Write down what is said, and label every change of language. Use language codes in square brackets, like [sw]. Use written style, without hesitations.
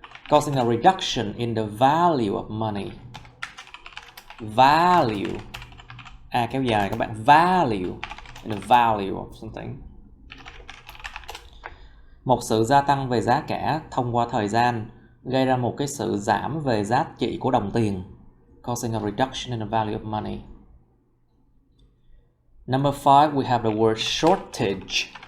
[en] Causing a reduction in the value of money. Value. [vi] Kéo dài các bạn. [en] Value. In the value of something. [vi] Một sự gia tăng về giá cả thông qua thời gian gây ra một cái sự giảm về giá trị của đồng tiền. [en] Causing a reduction in the value of money. Number 5, we have the word shortage.